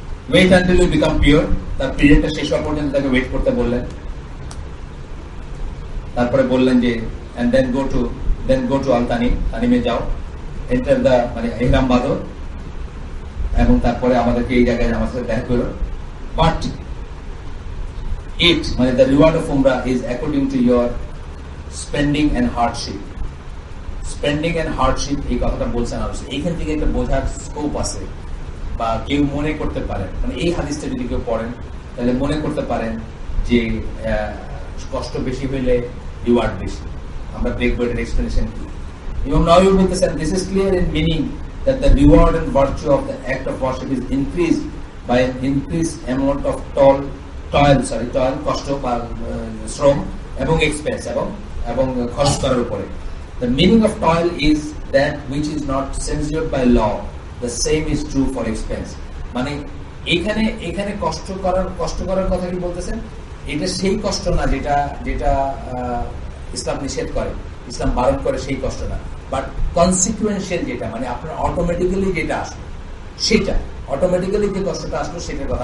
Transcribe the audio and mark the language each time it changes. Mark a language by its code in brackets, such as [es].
[en] wait until you become pure, [bn] তার পিরিয়ডটা শেষ হওয়া পর্যন্ত তাকে ওয়েট করতে বললেন। তারপরে বললেন যে [en] and then go to [bn] আল-তানিম, তানিমে যাও, এন্টার দা, মানে ইহরাম বাঁধো, এবং তারপরে আমাদেরকে এই জায়গায় আমার সাথে দেখা করো। [en] But it, মানে the reward of umrah is according to your spending and hardship. Spending and hardship, [bn] এই কথাটা বলছেন আলোচনা। এইখান থেকে একটা বোঝার স্কোপ আছে, বা কেউ মনে করতে পারেন, মানে এই হাদিসটা যদি কেউ পড়েন তাহলে মনে করতে পারেন যে কষ্ট বেশি হইলে রিওয়ার্ড বেশি। আমরা দেখবো এটার এক্সপ্লেনেশন কি। ইমাম নাওয়ী বলতেছেন, [en] this is clear in meaning that the reward and virtue of the act of worship is increased by an increased amount of toil, [bn] কষ্ট বা শ্রম, এবং এক্সপেন্স, এবং খরচ করার উপরে। [en] The meaning of toil is that which is not censored by law. The same is true for expense. [bn] মানে এখানে কষ্ট করার কথা কি বলতেছেন? এটা সেই কষ্ট না যেটা ইসলাম নিষেধ করে, ইসলাম বারণ করে, সেই কষ্ট না। বাট কনসিকুয়েন্সিয়াল যেটা, মানে আপনার অটোমেটিক্যালি যেটা আসলো, সেটা অটোমেটিক্যালি যে কষ্টটা আসলো সেটার কথা।